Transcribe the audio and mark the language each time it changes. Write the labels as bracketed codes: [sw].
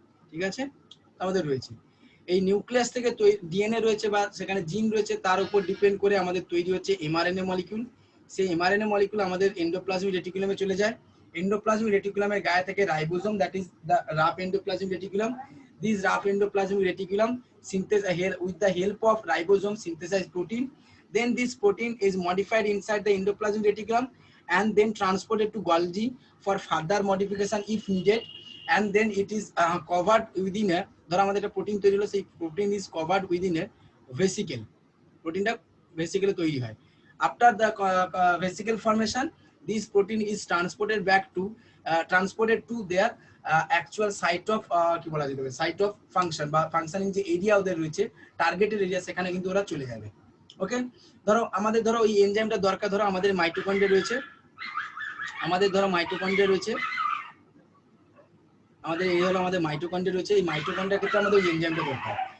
[bn] ঠিক আছে, আমাদের রয়েছে এই নিউক্লিয়াস থেকে ডিএনএ রয়েছে বা সেখানে জিন রয়েছে, তার উপর ডিপেন্ড করে আমাদের তৈরি হচ্ছে এমআরএনএ মলিকিউল। সেই এমআরএনএ মলিকিউল আমাদের এন্ডোপ্লাজমিক রেটিকুলামে চলে যায়। এন্ডোপ্লাজমিক রেটিকুলামের গায়ে থেকে ribosome, [en] That is the rough endoplasmic reticulum. This rough endoplasmic reticulum synthesize with the help of ribosome synthesize protein. Then this protein is modified inside the endoplasmic reticulum and then transported to Golgi for further modification if needed, and then it is covered within a, [bn] ধরো আমাদের একটা protein তৈরি হলো, সেই protein [en] is covered within a vesicle, [bn] প্রোটিনটা ভেসিকেলে তৈরি হয়। [en] after the vesicle formation this protein is transported to their actual site of [bn] কি বলা যেতে পারে, সাইট অফ ফাংশন বা ফাংশনিং যে এরিয়া ওদের রয়েছে, টার্গেটেড এরিয়া, সেখানে কিন্তু ওরা চলে যাবে। ওকে, ধরো আমাদের ধরো ওই এনজাইমটা দরকার, ধরো আমাদের মাইটোকন্ড্রিয়া রয়েছে, আমাদের ধরো মাইটোকন্ড্রিয়া রয়েছে, আমাদের এই হলো আমাদের মাইটোকন্ড্রিয়া রয়েছে, এই মাইটোকন্ড্রিয়ার ক্ষেত্রে আমাদের ওই এনজাইমটা দরকার।